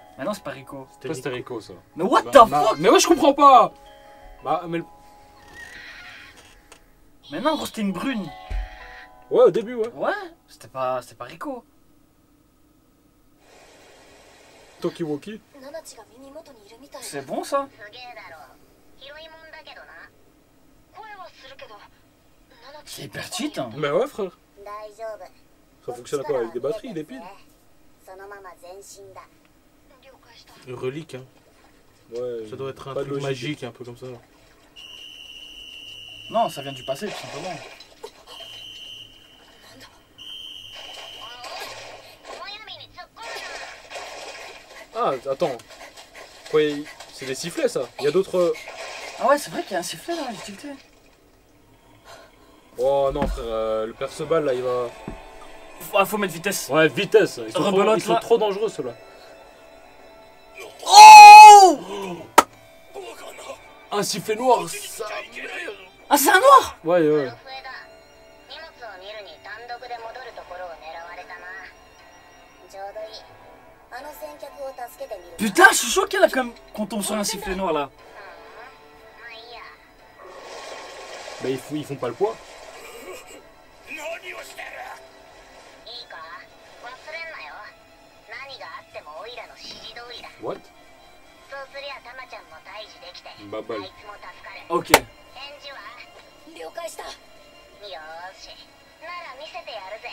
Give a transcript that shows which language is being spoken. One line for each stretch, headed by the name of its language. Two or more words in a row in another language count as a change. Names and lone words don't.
French: Mais non, c'est pas Rico. C'était Rico, ça.
English: Mais what
French: Bah,
English: the
French: bah,
English: fuck?
French: mais ouais, je comprends pas! Bah, mais. Mais non, gros, c'était une brune. Ouais, au début, ouais. Ouais, c'était pas Rico. Tokiwoki.
Japanese: ナナチが耳元にいるみたいだ。
French: C'est bon ça?
Japanese: すげえだろ。広いもんだけどな。声はするけど、ナナチ
French: C'est hyper cheat, hein. Bah ouais, frère.
Japanese: 大丈夫。
French: Ça fonctionne à quoi? Avec des batteries, des piles?
Japanese: そのまま前進だ。了解した。
French: Une relique, hein. Ouais. Ça doit être un pas de truc logique. magique, un peu comme ça. Non, ça vient du passé, tout simplement.
Japanese: お前闇に突っ込むな。
French: Ah, attends. Ouais, c'est des sifflets, ça. Il y a d'autres. Ah ouais, c'est vrai qu'il y a un sifflet là, j'ai tilté. Oh non, frère, le Perceval, là, il va. Faut mettre vitesse. Ouais, vitesse. Ils sont, Rebelote, là. trop dangereux, ceux-là. Oh! Un sifflet noir, ça. Ah, c'est un noir! Ouais,
Japanese: プ
French: ouais.
Japanese: ロフェだ。荷物を見るに単独で戻るところを狙われたな。ちょうどいい。あの先客を助けてみる。
French: Putain, je suis choqué là quand on tombe sur un sifflet noir là.
Japanese: まあいいや。
French: Bah, ils font pas le poids.
Japanese: いいか忘れんなよ。何があってもオイラの指示通りだ。
English: What?
Japanese: そうすりゃタマちゃんも退治できて、ババイあいつも助かる。 Ok. 返事は了解した。よーし。なら見せてやるぜ。